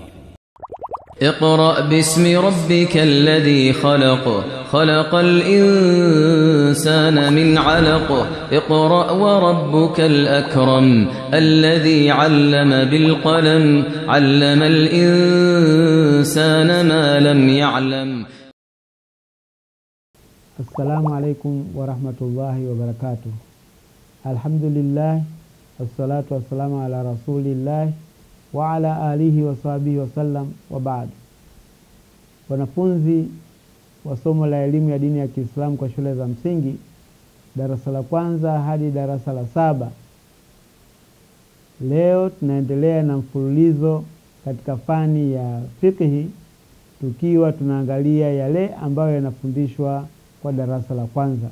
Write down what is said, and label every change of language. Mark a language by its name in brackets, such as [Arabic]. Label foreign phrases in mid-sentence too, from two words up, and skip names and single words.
[Arabic] اقرأ باسم ربك الذي خلق خلق الإنسان من علق اقرأ وربك الأكرم الذي علم بالقلم علم الإنسان ما لم يعلم. السلام عليكم ورحمة الله وبركاته. الحمد لله والصلاة والسلام على رسول الله وعلى آله وصحبه وسلم وبعد. [Swahili] Wanafunzi wa somo la elimu ya dini ya Kiislamu kwa shule za msingi darasa la kwanza hadi darasa la 7, leo tunaendelea na mfululizo katika fani ya fiqh, tukiwa tunaangalia yale ambayo yanafundishwa kwa darasa la kwanza.